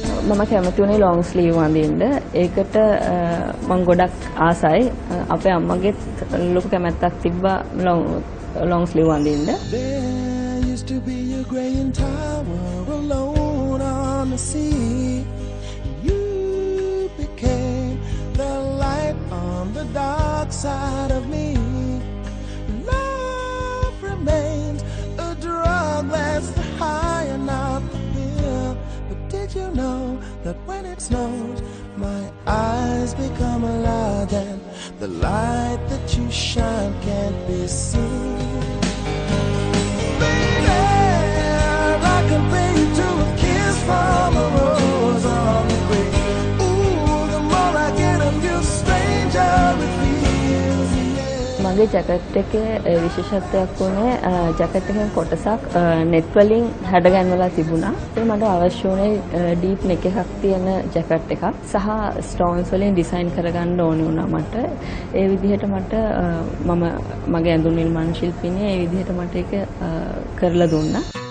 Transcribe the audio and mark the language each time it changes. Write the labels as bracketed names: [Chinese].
[Sinhala] මම කැමති වුණේ ලොං ස්ලීව් අඳින්න. ඒකට මම ගොඩක් ආසයි. අපේ අම්මගෙත් ලොකු කැමැත්තක් තිබ්බා ලොං ස්ලීව් අඳින්න. [English] There used to be a graying tower alone on the sea. You became the light on the dark side of me. Love remains a drug that's high and not the pill. But did you know that when it snows, my eyes become alive and the light that you shine can't be seen? Baby, I compare you to a kiss from a rose on the grave. Ooh, the more I get of you, stranger it feels. [Sinhala] මගේ jacket එකේ විශේෂත්වයක් වුණේ jacket එකෙන් කොටසක් net වලින් හැඩගැන්වලා තිබුණා. ඒ මට අවශ්‍ය වුණේ ඩීප් නෙක් එකක් තියෙන ජැකට් එකක් සහ ස්ටෝන්ස් වලින් ඩිසයින් කරගන්න ඕනේ වුණා මට. ඒ විදිහට මට මම මගේ ඇඳුම් නිර්මාණ ශිල්පිනිය ඒ විදිහට මට ඒක කරලා දුන්නා.